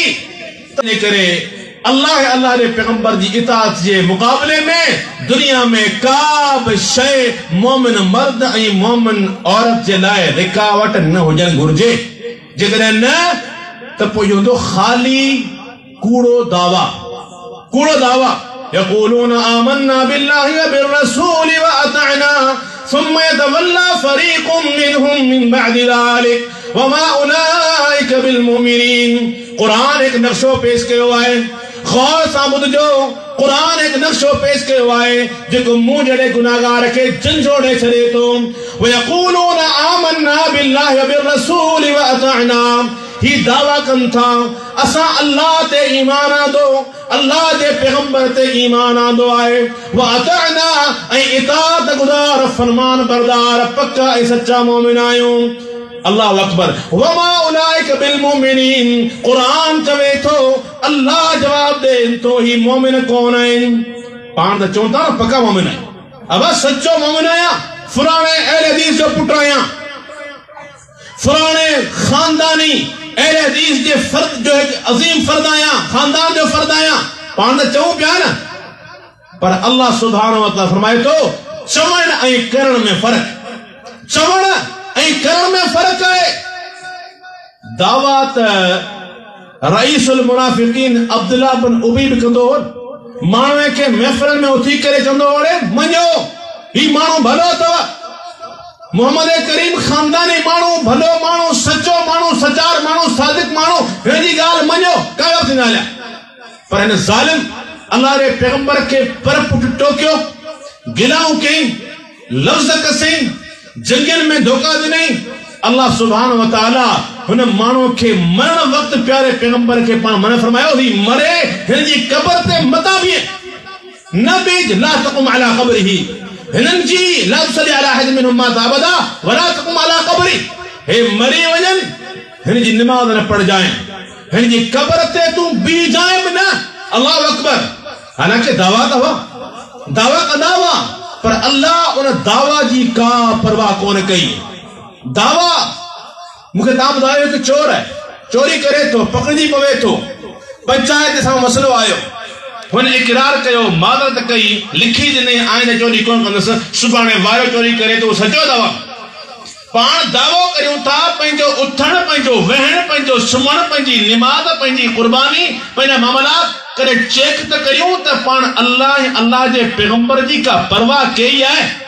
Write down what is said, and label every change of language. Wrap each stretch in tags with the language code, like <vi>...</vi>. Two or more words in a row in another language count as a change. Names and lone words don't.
<sd>तंहिं करे अल्लाह जे पैगंबर जी इताअत जे मुक़ाबले में दुनिया में का बि शइ मोमिन मर्द ऐं मोमिन औरत जे लाइ रुकावट न हुजणु घुर्जे। जेकॾहिं न त पोइ हूंदो ख़ाली कूड़ो दावा।</sd> <ar>يقولون آمنا بالله وبالرسول وأطعنا ثم يتولى فريق منهم من بعد ذلك وما أولئك بالمؤمنين.</ar> <sd>कुरान एक नक्शो पेश कयो आहे, गौर सां ॿुधजो। कुरान एक नक्शो पेश कयो आहे जेको मूं जहिड़े गुनाहगार खे झंझोड़े छॾे थो।</sd> <ar>ويقولون آمنا بالله وبالرسول وأطعنا,</ar> <sd>ही दावा कनि था असां अल्लाह ते ईमान आंदो, अल्लाह जे पैगंबर ते ईमान आंदो आहे।</sd> <ar>وأطعنا</ar> <sd>ऐं इताअत गुज़ार, फरमान बरदार, पक्का ऐं सच्चा मोमिन आहियूं।</sd> <ar>الله أكبر. وما أولئك بالمؤمنين,</ar> <sd>कुरान चवे थो, अल्लाह जवाब दे तो ही मोमिन कौन आहिनि। पाण त चवनि था न पक्का मोमिन आहिनि। अब सच्चो मोमिन आहियां, फलाणे अहले हदीस जो पुट आहियां, फलाणे खानदानी अहले हदीस जे फर्द जो अजीम फर्द आहियां, खानदान जो फर्द आहियां। पाण त चऊं पिया न, पर अल्लाह</sd> <ar>سبحانه وتعالى</ar> <sd>फरमाए थो चवण ऐं करण में फर्क। चवण ऐं करण में फर्क है। दावा त</sd> <ar>رئيس المنافقين</ar> <sd>अब्दुल्लाह बिन उबई बि कंदो हो। माण्हू खे महफ़िल में उथी करे चवंदो हो, अरे मञो ही माण्हू भलो अथव, मोहम्मद करीम खानदानी माण्हू, भलो माण्हू, सचो माण्हू, सचार माण्हू, सादिक माण्हू, हिन जी ॻाल्हि मञो, काया थींदा हलिया। पर हिन ज़ालिम अल्लाह जे पैगंबर खे पर पुट टोकियो, गिलाऊं कई, लफ़्ज़ कसई, जंगल में धोखा ॾिनई। अल्लाह</sd> <ar>سبحانه وتعالى</ar> <sd>हुन माण्हू खे मरण वक़्त प्यारे पैगंबर खे पाण मन फरमायो, ही मरे हिन जी कब्र ते मता बीह, न बीज</sd> <ar>لا تقم على قبره,</ar> <sd>हिननि जी</sd> <ar>لا تصل على أحد منهم مات أبدا ولا تقم على قبري,</ar> <sd>हे मरी वञनि हिन जी नमाज़ न पढ़जाए, हिन जी कब्र ते तूं बीह जाए बि न।</sd> <ar>الله أكبر.</ar> <sd>हालांकि दावा कंदा हुआ, पर अल्लाह उन दावा जी का परवाह कोन कई। दावा मूंखे तव्हां ॿुधायो कि चोर है, चोरी करे थो, पकड़जी पवे थो, पंचायत सां मसलो आयो, हुन इकरार कयो, मादरत कई, लिखी ॾिनई आइंदे चोरी कोन कंदुसि, सुभाणे वारो चोरी करे थो, सचो दावा। पाण दावो करियूं था पंहिंजो उथण, पंहिंजो वेहण, पंहिंजो सुम्हण, पंहिंजी निमाज़, पंहिंजी कुर्बानी, पंहिंजा मामलात करे चेक त करियूं त पाण अल्लाह जे पैगंबर जी का परवाह कई आहे।</sd>